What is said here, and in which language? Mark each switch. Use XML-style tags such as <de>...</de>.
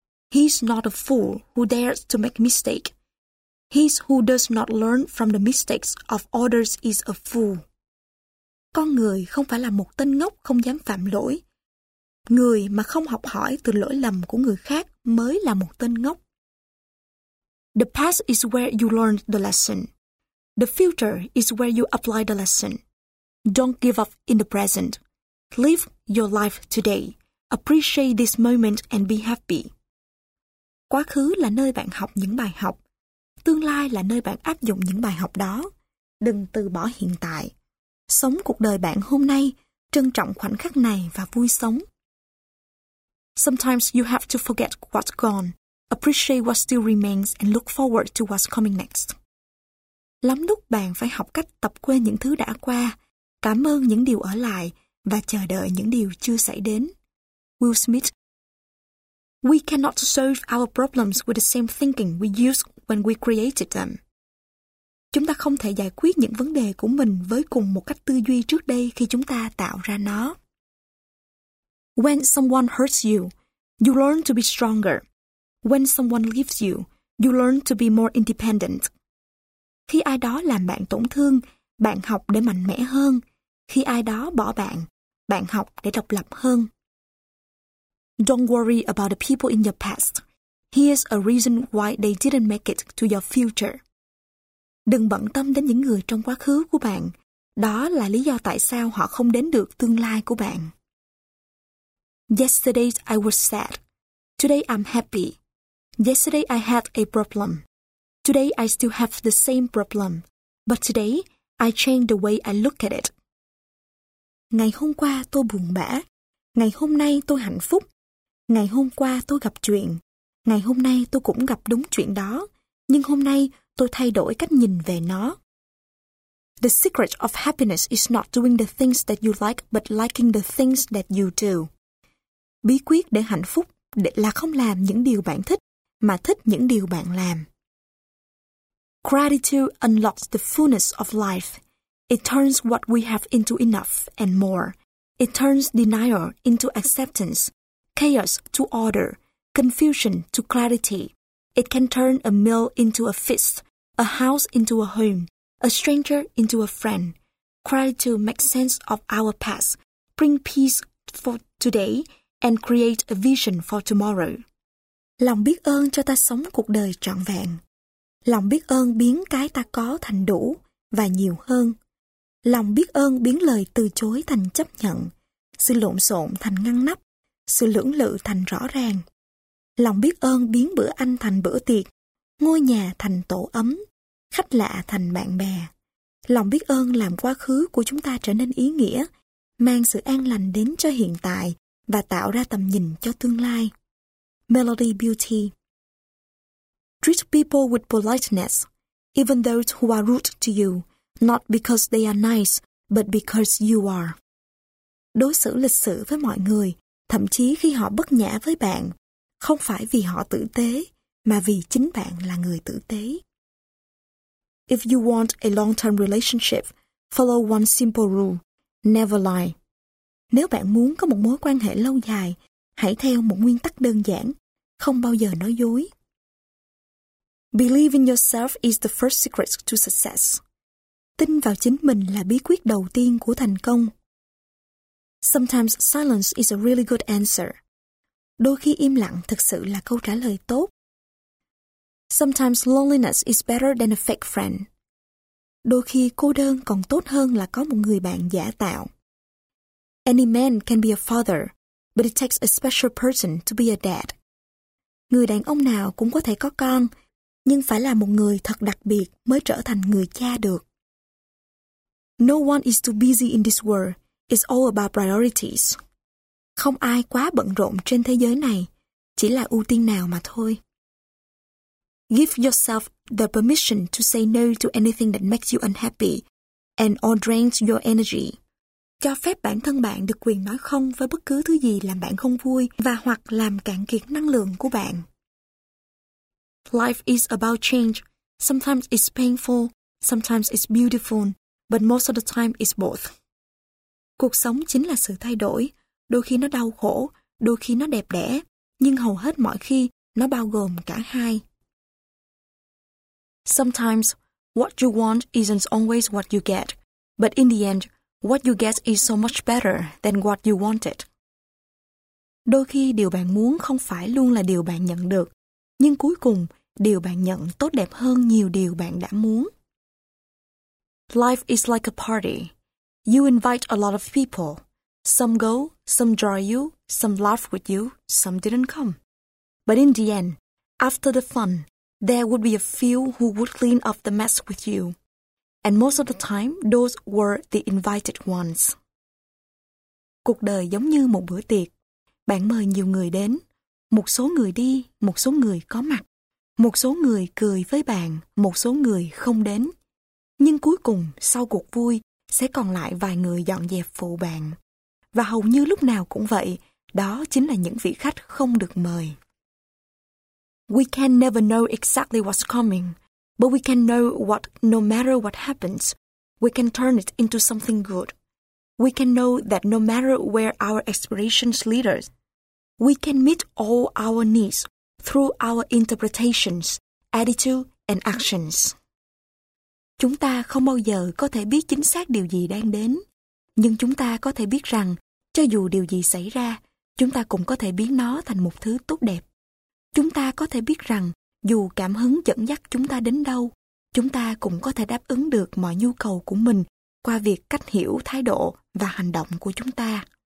<en>He's not a fool who dares to make mistake. He's who does not learn from the mistakes of others is a fool.</en> <vi>Con người không phải là một tên ngốc không dám phạm lỗi. Người mà không học hỏi từ lỗi lầm của người khác mới là một tên ngốc.</vi> <en>The past is where you learned the lesson. The future is where you apply the lesson. Don't give up in the present. Live your life today. Appreciate this moment and be happy.</en> <vi>Quá khứ là nơi bạn học những bài học. Tương lai là nơi bạn áp dụng những bài học đó. Đừng từ bỏ hiện tại. Sống cuộc đời bạn hôm nay, trân trọng khoảnh khắc này và vui sống.</vi> <en>Sometimes you have to forget what's gone, appreciate what still remains and look forward to what's coming next.</en> <vi>Lắm lúc bạn phải học cách tập quên những thứ đã qua, cảm ơn những điều ở lại và chờ đợi những điều chưa xảy đến.</vi> <en>Will Smith. We cannot solve our problems with the same thinking we used when we created them.</en> <vi>Chúng ta không thể giải quyết những vấn đề của mình với cùng một cách tư duy trước đây khi chúng ta tạo ra nó.</vi> <en>When someone hurts you, you learn to be stronger. When someone leaves you, you learn to be more independent.</en> <vi>Khi ai đó làm bạn tổn thương, bạn học để mạnh mẽ hơn. Khi ai đó bỏ bạn, bạn học để độc lập hơn.</vi> <en>Don't worry about the people in your past. Here's a reason why they didn't make it to your future.</en> <vi>Đừng bận tâm đến những người trong quá khứ của bạn. Đó là lý do tại sao họ không đến được tương lai của bạn.</vi> <en>Yesterday I was sad. Today I'm happy. Yesterday I had a problem. Today I still have the same problem. But today I changed the way I look at it.</en> <vi>Ngày hôm qua tôi buồn bã. Ngày hôm nay tôi hạnh phúc. Ngày hôm qua tôi gặp chuyện. Ngày hôm nay tôi cũng gặp đúng chuyện đó. Nhưng hôm nay, tôi thay đổi cách nhìn về nó.</vi> <en>The secret of happiness is not doing the things that you like, but liking the things that you do.</en> <vi>Bí quyết để hạnh phúc là không làm những điều bạn thích, mà thích những điều bạn làm.</vi> <en>Gratitude unlocks the fullness of life. It turns what we have into enough and more. It turns denial into acceptance, chaos to order, confusion to clarity. It can turn a meal into a feast, a house into a home, a stranger into a friend. Gratitude makes sense of our past, bring peace for today, and create a vision for tomorrow.</en> <vi>Lòng biết ơn cho ta sống cuộc đời trọn vẹn. Lòng biết ơn biến cái ta có thành đủ và nhiều hơn. Lòng biết ơn biến lời từ chối thành chấp nhận, sự lộn xộn thành ngăn nắp, sự lưỡng lự thành rõ ràng. Lòng biết ơn biến bữa ăn thành bữa tiệc, ngôi nhà thành tổ ấm, khách lạ thành bạn bè. Lòng biết ơn làm quá khứ của chúng ta trở nên ý nghĩa, mang sự an lành đến cho hiện tại và tạo ra tầm nhìn cho tương lai.</vi> <en>Melody Beauty. Treat people with politeness, even those who are rude to you, not because they are nice, but because you are.</en> <vi>Đối xử lịch sự với mọi người, thậm chí khi họ bất nhã với bạn, không phải vì họ tử tế, mà vì chính bạn là người tử tế.</vi> <en>If you want a long-term relationship, follow one simple rule, never lie.</en> <vi>Nếu bạn muốn có một mối quan hệ lâu dài, hãy theo một nguyên tắc đơn giản, không bao giờ nói dối.</vi> <en>Believe in yourself is the first secret to success.</en> <vi>Tin vào chính mình là bí quyết đầu tiên của thành công.</vi> <en>Sometimes silence is a really good answer.</en> <vi>Đôi khi im lặng thực sự là câu trả lời tốt.</vi> <en>Sometimes loneliness is better than a fake friend.</en> <vi>Đôi khi cô đơn còn tốt hơn là có một người bạn giả tạo.</vi> <en>Any man can be a father, but it takes a special person to be a dad.</en> <vi>Người đàn ông nào cũng có thể có con, nhưng phải là một người thật đặc biệt mới trở thành người cha được.</vi> <en>No one is too busy in this world. It's all about priorities.</en> <vi>Không ai quá bận rộn trên thế giới này, chỉ là ưu tiên nào mà thôi.</vi> <en>Give yourself the permission to say no to anything that makes you unhappy and or drains your energy.</en> <vi>Cho phép bản thân bạn được quyền nói không với bất cứ thứ gì làm bạn không vui và hoặc làm cạn kiệt năng lượng của bạn.</vi> <en>Life is about change. Sometimes it's painful, sometimes it's beautiful, but most of the time it's both.</en> <vi>Cuộc sống chính là sự thay đổi. Đôi khi nó đau khổ, đôi khi nó đẹp đẽ, nhưng hầu hết mọi khi nó bao gồm cả hai.</vi> <en>Sometimes what you want isn't always what you get, but in the end, what you get is so much better than what you wanted.</en> <vi>Đôi khi điều bạn muốn không phải luôn là điều bạn nhận được, nhưng cuối cùng, điều bạn nhận tốt đẹp hơn nhiều điều bạn đã muốn.</vi> <en>Life is like a party. You invite a lot of people. Some go, some draw you, some laugh with you, some didn't come. But in the end, after the fun, there would be a few who would clean up the mess with you. And most of the time, those were the invited ones.</en> <vi>Cuộc đời giống như một bữa tiệc. Bạn mời nhiều người đến. Một số người đi, một số người có mặt. Một số người cười với bạn, một số người không đến. Nhưng cuối cùng, sau cuộc vui, sẽ còn lại vài người dọn dẹp phụ bạn. Và hầu như lúc nào cũng vậy, đó chính là những vị khách không được mời.</vi> <en>We can never know exactly what's coming. But we can know what, no matter what happens, we can turn it into something good. We can know that no matter where our aspirations lead us, we can meet all our needs through our interpretations, attitude, and actions.</en> <vi>Chúng ta không bao giờ có thể biết chính xác điều gì đang đến, nhưng chúng ta có thể biết rằng, cho dù điều gì xảy ra, chúng ta cũng có thể biến nó thành một thứ tốt đẹp. Chúng ta có thể biết rằng, dù cảm hứng dẫn dắt chúng ta đến đâu, chúng ta cũng có thể đáp ứng được mọi nhu cầu của mình qua việc cách hiểu thái độ và hành động của chúng ta.</vi>